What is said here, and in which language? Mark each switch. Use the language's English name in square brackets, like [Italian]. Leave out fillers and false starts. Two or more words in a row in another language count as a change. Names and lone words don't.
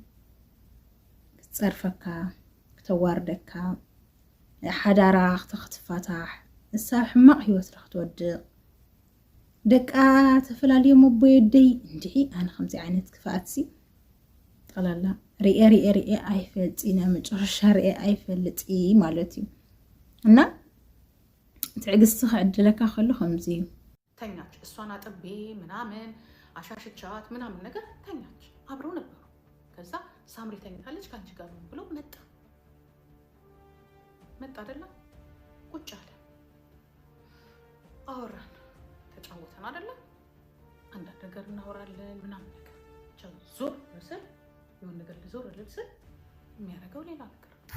[Tigrinya] ክትፀርፈካ ክተዋርደካ ሓዳራ ክትፈታሕ እሳ ሕማቕ ህይወት ክትወድቕ ደቃ ተፈላለየ መቦየደይ እንድዒ ኣነ ከምዚ ዓይነት ክፍኣትሲ ጠቕላላ ርኤ ኣይፈልጢነ መጨረሻ ርኤ ኣይፈልጢ ማለት እዩ እና ትዕግስቲ ክዕድለካ ከሎ ከምዚ እዩ [Amharic] ተኛች እሷን አጥቤ ምናምን አሻሽቻት ምናምን ነገር ተኛች አብረው ነበሩ ከዛ ሳምሪ ተኝታለች ካንቺ ጋር ነው ብሎ መጣ አይደለ ቁጭ አለ አወራን ተጫወተን አይደለ አንዳንድ ነገር እናወራለን ምናምን ነገር ዞር መስል የሆነ ነገር ልዞር ልብስ የሚያደርገው ሌላ ነገር